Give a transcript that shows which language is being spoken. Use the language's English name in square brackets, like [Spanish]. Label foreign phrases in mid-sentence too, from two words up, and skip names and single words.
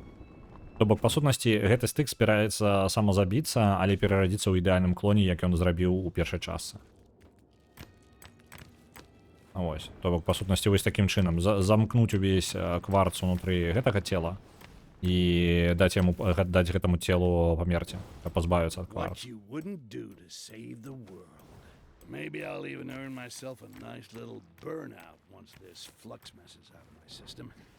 [Belarusian] То бок, па сутнасці, гэты стык збіраецца самазабіцца, але перарадзіцца ў ідэальным клоне, як ён зрабіў у першай частцы. Вось. То бок, па сутнасці, вось такім чынам. Замкнуць увесь кварц унутры гэтага цела і даць гэтаму целу памерці, каб пазбавіцца ад кварцу. [English] Maybe I'll even earn myself a nice little burnout once this flux mess is out of my system.